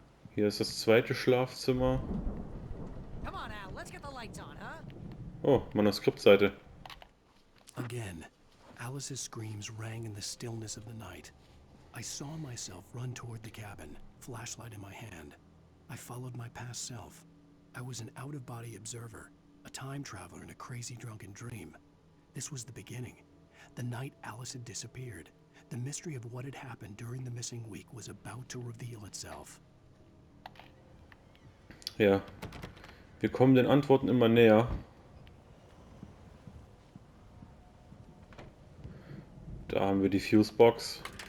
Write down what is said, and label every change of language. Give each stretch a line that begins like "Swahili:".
German: Hier ist das zweite Schlafzimmer.
English: Come on, Al, let's get the lights on, huh?
German: Oh, Manuskriptseite.
English: Again, Alice's screams rang in the stillness of the night. I saw myself run toward the cabin, flashlight in my hand. I followed my past self. I was an out-of-body observer, a time traveler in a crazy drunken dream. This was the beginning. The night Alice had disappeared. The mystery of what had happened during the missing week was about to reveal itself.
German: Ja, wir kommen den Antworten immer näher. Da haben wir die Fusebox.